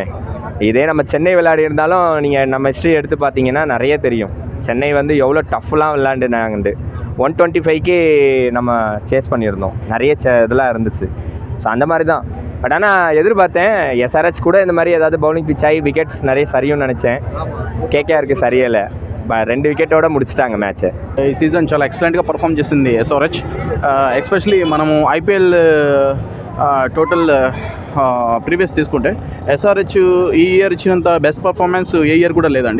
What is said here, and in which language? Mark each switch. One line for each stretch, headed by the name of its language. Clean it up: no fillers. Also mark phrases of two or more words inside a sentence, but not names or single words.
Tamil: இதே நம்ம சென்னை விளையாடி இருந்தாலும் நீங்கள் நம்ம ஹிஸ்ட்ரி எடுத்து பார்த்தீங்கன்னா நிறைய தெரியும். சென்னை வந்து எவ்வளோ டஃப்லாம் விளையாண்டுனாங்கண்டு 125க்கு நம்ம சேஸ் பண்ணியிருந்தோம், நிறைய இதெல்லாம் இருந்துச்சு. ஸோ அந்த மாதிரி தான். பட் ஆனால் எதிர்பார்த்தேன் எஸ்ஆர்எச் கூட இந்த மாதிரி ஏதாவது
English: bowling pitch
Tamil: ஆகி விக்கெட்ஸ் நிறைய சரியும்னு நினச்சேன்.
Telugu: కేకేఆర్కి సరియలే 2 వికెట్ முடிச்சிட்டாங்க మ్యాచ్. ఈ సీజన్ చాలా ఎక్సలెంట్గా పర్ఫామ్ చేసింది ఎస్ఆర్హెచ్. ఎస్పెషలీ మనము ఐపీఎల్
English: total previous
Telugu: తీసుకుంటే ఎస్ఆర్హెచ్ ఈ ఇయర్ ఇచ్చినంత
English: best performance
Telugu: ఏ ఇయర్ కూడా లేదండి.